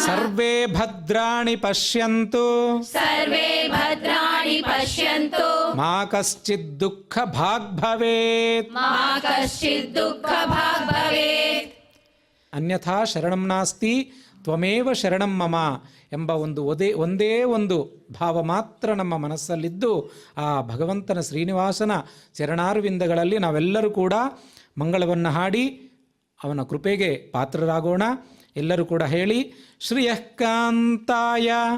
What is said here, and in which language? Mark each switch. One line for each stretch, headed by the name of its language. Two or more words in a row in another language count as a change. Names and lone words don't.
Sanskrit: ಸರ್ವೇ ಭದ್ರಾಣಿ ಪಶ್ಯಂತು ಸರ್ವೇ ಭದ್ರಾಣಿ ಪಶ್ಯಂತು ಮಾ ಕಶ್ಚಿತ್ ದುಃಖ ಭಾಗ್ ಭವೇತ್ ಮಾ ಕಶ್ಚಿತ್ ದುಃಖ ಭಾಗ್ ಭವೇತ್ ಅನ್ಯಥಾ ಶರಣಂ ನಾಸ್ತಿ ತ್ವಮೇವ ಶರಣಂ ಮಮ
Kannada: ಎಂಬ ಒಂದೇ ಒಂದು ಭಾವ ಮಾತ್ರ ನಮ್ಮ ಮನಸ್ಸಲ್ಲಿದ್ದು ಆ ಭಗವಂತನ ಶ್ರೀನಿವಾಸನ ಚರಣಾರವಿಂದಗಳಲ್ಲಿ ನಾವೆಲ್ಲರೂ ಕೂಡ ಮಂಗಳವನ್ನು ಹಾಡಿ ಅವನ ಕೃಪೆಗೆ ಪಾತ್ರರಾಗೋಣ. ಎಲ್ಲರೂ ಕೂಡ ಹೇಳಿ
Sanskrit: ಶ್ರಿಯಃ ಕಾಂತಾಯ